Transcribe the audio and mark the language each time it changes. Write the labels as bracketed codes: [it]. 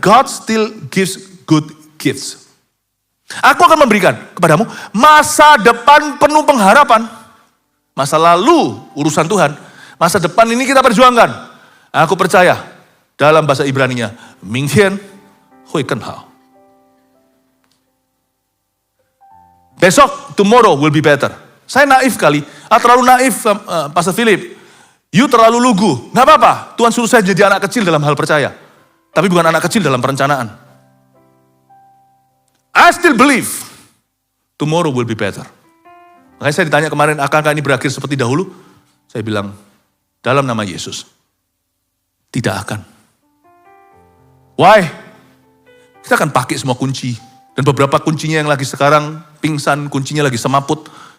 [en] God still gives good gifts. [id] Aku akan memberikan kepadamu masa depan penuh pengharapan. Masa lalu urusan Tuhan. Masa depan ini kita perjuangkan. Aku percaya. Dalam bahasa Ibraninya, [zh] Mingtian Hui Kenhao. [id] Besok, [en] tomorrow will be better. [id] Saya naif kali, terlalu naif Pastor Philip. You terlalu lugu, gak apa-apa. Tuhan suruh saya jadi anak kecil dalam hal percaya. Tapi bukan anak kecil dalam perencanaan. [en] I still believe tomorrow will be better. [id] Makanya saya ditanya kemarin, akankah ini berakhir seperti dahulu? Saya bilang, dalam nama Yesus, tidak akan. Why? Kita akan pakai semua kunci. Dan beberapa kuncinya yang lagi sekarang pingsan, kuncinya lagi semaput.